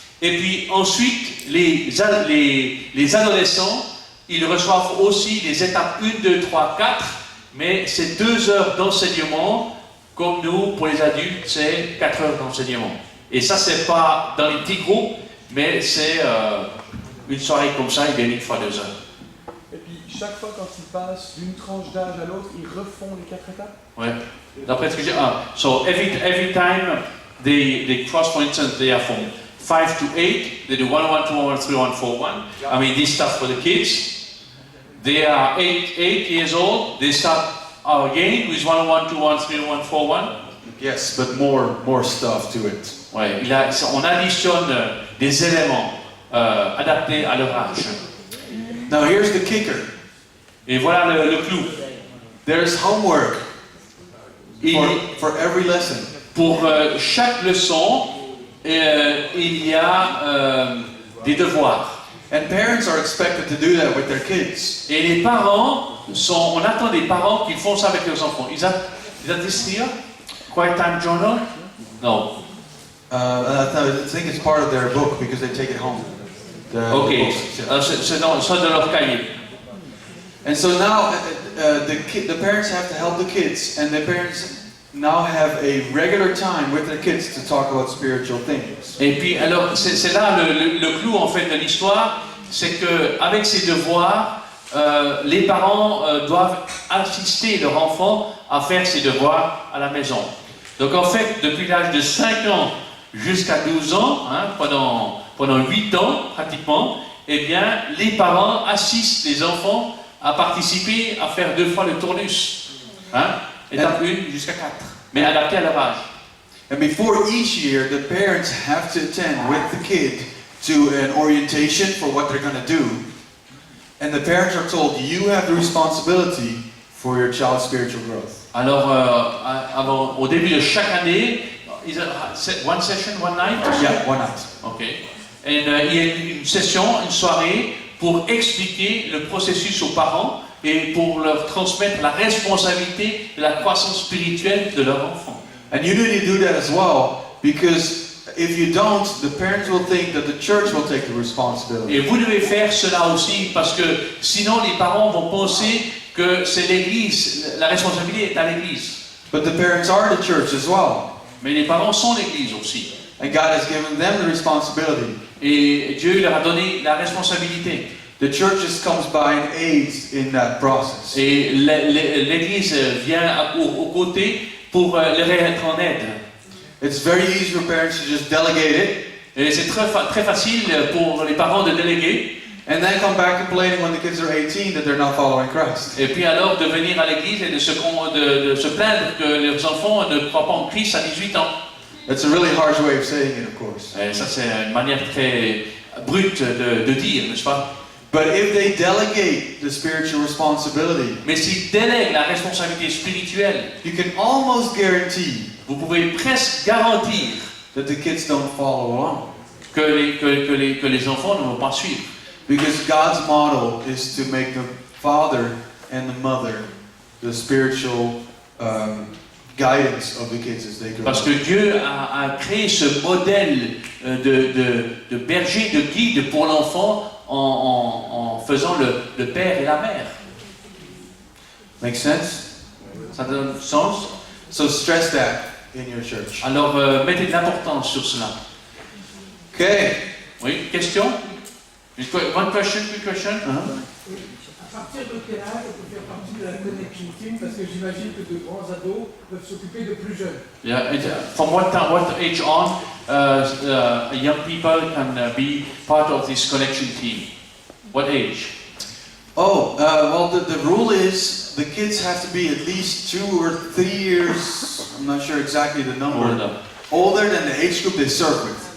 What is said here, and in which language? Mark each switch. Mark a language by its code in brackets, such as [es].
[fr] Et puis ensuite, les adolescents, ils reçoivent aussi les étapes 1, 2, 3, 4, mais c'est 2 heures d'enseignement, comme nous, pour les adultes, c'est 4 heures d'enseignement. Et ça, c'est pas dans les petits groupes, mais c'est une soirée comme ça, ils viennent une fois 2 heures. Et puis, chaque fois quand ils passent d'une tranche d'âge à l'autre, ils refont les 4 étapes? Ouais. D'après ce que j'ai... [en] so every time they cross, for instance, they are from 5 to 8, they do 1, 1, 2, 1, 3, 1, 4, 1. I mean, this stuff for the kids. They are 8 years old, they start again with 1, 1, 2, 1, 3, 1, 4, 1. Yes, but more stuff to it. [fr] Ouais, on additionne des éléments adaptés à leur âge. [en] Now here's the kicker. [fr] Et voilà le clou. [en] There's homework for every lesson. [fr] Pour chaque leçon, il y a des devoirs. [en] And parents are expected to do that with their kids. [fr] Et les parents on attend des parents qui font ça avec leurs enfants. [en] Is that this here? Quiet Time Journal? No. I think it's part of their book because they take it home. [fr] Ok. C'est dans leur cahier. [en] And so now the parents have to help the kids, and the parents now have a regular time with their kids to talk about spiritual things. [fr] Et puis alors c'est là le clou en fait de l'histoire, c'est que avec ces devoirs, les parents doivent assister leur enfant à faire ses devoirs à la maison. Donc en fait, depuis l'âge de 5 ans jusqu'à 12 ans, pendant 8 ans pratiquement, eh bien les parents assistent les enfants à participer à faire 2 fois le tournus. Étape 1 jusqu'à 4, mais adapté à leur âge. [en] And before each year, the parents have to attend with the kid to an orientation for what they're going to do. And the parents are told, you have the responsibility for your child's spiritual growth. [fr] Alors, au début de chaque année, [en] one session, one night? Yeah, one night. Okay. [fr] Et il y a une session, une soirée, pour expliquer le processus aux parents et pour leur transmettre la responsabilité de la croissance spirituelle de leur enfant. [en] And you need to do that as well, because if you don't, the parents will think that the church will take the responsibility. [fr] Et vous devez faire cela aussi, parce que sinon les parents vont penser que c'est l'église, la responsabilité est à l'église. [en] But the parents are the church as well. [fr] Mais les parents sont l'église aussi. [en] And God has given them the responsibility. [fr] Et Dieu leur a donné la responsabilité. [en] The church just comes by and aids in that process. [fr] Et l'église vient aux côtés pour leur être en aide. [en] It's very easy for parents to just delegate it. [fr] Et c'est très facile pour les parents de déléguer. [en] And then come back complaining when the kids are 18 that they're not following Christ. [fr] Et puis alors de venir à l'église et de se plaindre que leurs enfants ne croient pas en Christ à 18 ans. [en] That's a really harsh way of saying it, of course. [fr] Et ça c'est une manière très brute de dire, n'est-ce pas? [en] But if they delegate the spiritual responsibility, [fr] Mais s'ils délèguent la responsabilité spirituelle, [en] you can almost guarantee [fr] vous pouvez presque garantir [en] that the kids don't follow along. [fr] que les enfants ne vont pas suivre. [en] Because God's model is to make the father and the mother the spiritual guidance of the kids as they grow [fr] Parce [en] up. [fr] que Dieu a créé ce modèle de berger, de guide pour l'enfant en faisant le père et la mère. [en] Make sense? [fr] Ça donne sens? [en] So stress that in your church. [fr] Alors mettez de l'importance sur cela. [en] Okay. [fr] Oui, question? [en] One question, quick question? [fr] À partir de quel âge on peut faire partie de la connection team? Parce que j'imagine que de grands ados peuvent s'occuper de plus jeunes. [en] Yeah, from what age on young people can be part of this connection team? What age? Well, the rule is the kids have to be at least 2 or 3 years, I'm not sure exactly the number, older than the age group they serve with.